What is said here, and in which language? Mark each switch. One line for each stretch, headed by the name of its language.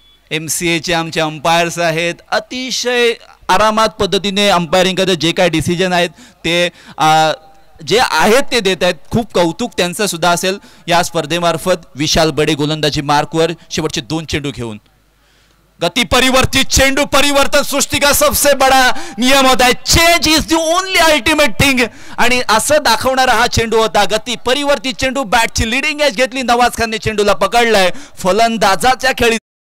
Marathi: MCA चे आमचे umpires आहेत, अतिशय आरामात पद्धतीने अंपायरिंग करतात. जे काय डिसिजन आहेत ते जे आहेत ते देत आहेत. खूप कौतुक त्यांचं सुद्धा असेल या स्पर्धेमार्फत. विशाल बडे गोलंदाजी मार्कवर शेवटचे 2 चेंडू घेऊन.
Hindi: गति परिवर्तित चेंडू परिवर्तन सृष्टि का सबसे बड़ा नियम होता है.
English: Change is the only ultimate thing.
Marathi: आणि असं दाखवणारा हा चेंडू होता. गती परिवर्तित चेंडू, बॅटची लिडिंग एज घेतली, नवाज खानने चेंडूला पकडलाय. फलंदाजाच्या खेळी